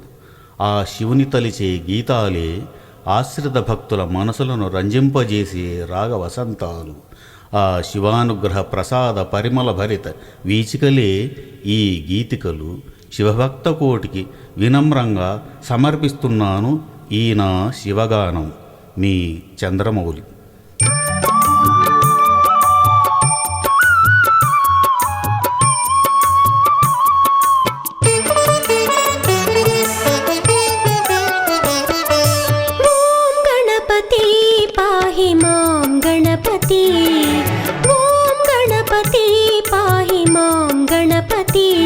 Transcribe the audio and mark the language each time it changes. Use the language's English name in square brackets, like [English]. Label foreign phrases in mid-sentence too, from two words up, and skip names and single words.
[Telugu] ఆ శివుని తలిచే గీతాలే ఆశ్రిత భక్తుల మనసులను రంజింపజేసే రాగవసంతాలు. ఆ శివానుగ్రహ ప్రసాద పరిమళ భరిత వీచికలే ఈ గీతికలు. శివభక్త కోటికి వినమ్రంగా సమర్పిస్తున్నాను ఈ నా శివగానం. మీ చంద్రమౌళి. [Sanskrit] पाहि मां गणपति, ॐ गणपति पाहि मां गणपति।